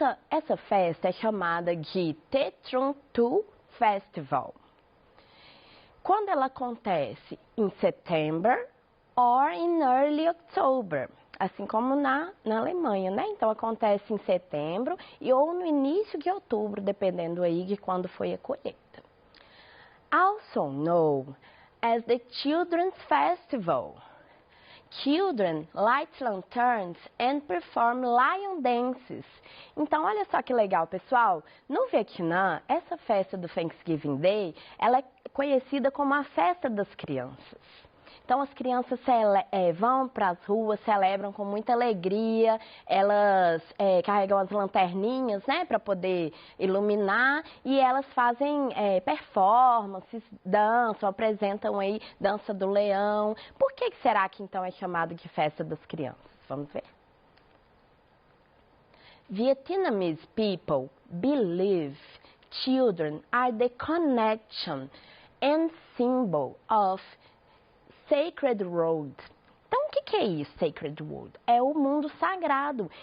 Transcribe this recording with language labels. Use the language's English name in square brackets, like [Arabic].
[Portuguese] Essa festa é chamada de Tết Trung Thu Festival. Quando ela acontece em setembro [English] or in early October, [Portuguese] assim como na Alemanha, né? Então acontece em setembro ou no início de outubro, dependendo aí de quando foi a colheita. [English] Also known as the Children's Festival. Children light lanterns and perform lion dances. [Portuguese] Então, olha só que legal, pessoal. No Vietnã, essa festa do Thanksgiving Day, ela é conhecida como a festa das crianças. Então, as crianças vão para as ruas, celebram com muita alegria, elas carregam as lanterninhas, né, para poder iluminar, e elas fazem performances, dançam, apresentam aí dança do leão. Por que será que então é chamado de festa das crianças? Vamos ver. [English] Vietnamese people believe children are the connection and symbol of Sacred Road. [Portuguese] Então, o que é isso, Sacred Road? É o mundo sagrado.